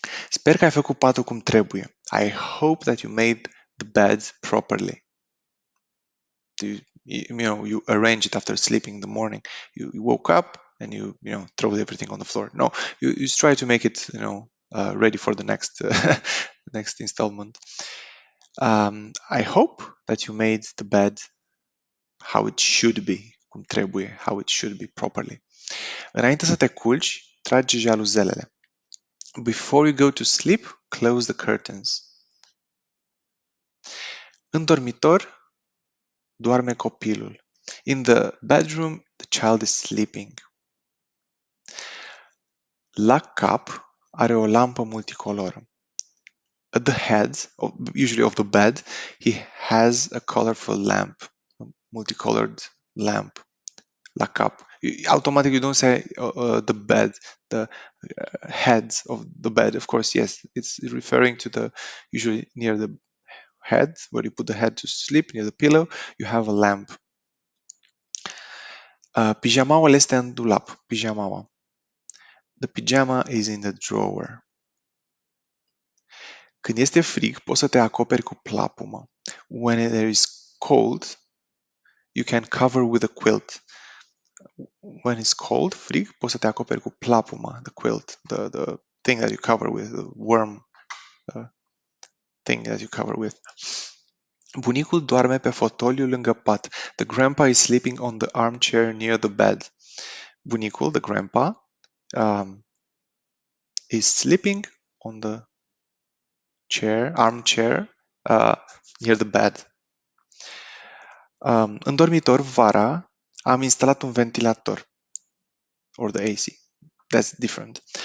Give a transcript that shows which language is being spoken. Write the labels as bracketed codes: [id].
[ro] Sper că ai făcut patul cum trebuie. [en] I hope that you made the bed properly. You arrange it after sleeping in the morning. You woke up and you throw everything on the floor. No, you try to make it ready for the next next installment. I hope that you made the bed how it should be, [ro] cum trebuie, [en] how it should be properly. [ro] Înainte să te culci, trage jaluzelele. [en] Before you go to sleep, close the curtains. [ro] În dormitor, doarme copilul. [en] In the bedroom, the child is sleeping. [ro] La cap are o lampă multicoloră. [en] At the head, usually of the bed, he has a colorful lamp, a multicolored lamp. [ro] La cap. [en] Automatic, you don't say the bed, the heads of the bed. Of course, yes, it's referring to the usually near the head, where you put the head to sleep, near the pillow, you have a lamp. [ro] Pijamaul este în dulap. [en] Pijamaua. The pajama is in the drawer. [ro] Când este frig, poți să te acoperi cu plapumă. [en] When there is cold, you can cover with a quilt. When it's cold, frig, [ro] poți să te acoperi cu plapumă, [en] the quilt, the thing that you cover with, the warm thing that you cover with. [ro] Bunicul doarme pe fotoliu lângă pat. [en] The grandpa is sleeping on the armchair near the bed. Bunicul, the grandpa, is sleeping on the armchair, near the bed. [ro] În dormitor, vara, am instalat un ventilator, [en] or the AC. That's different.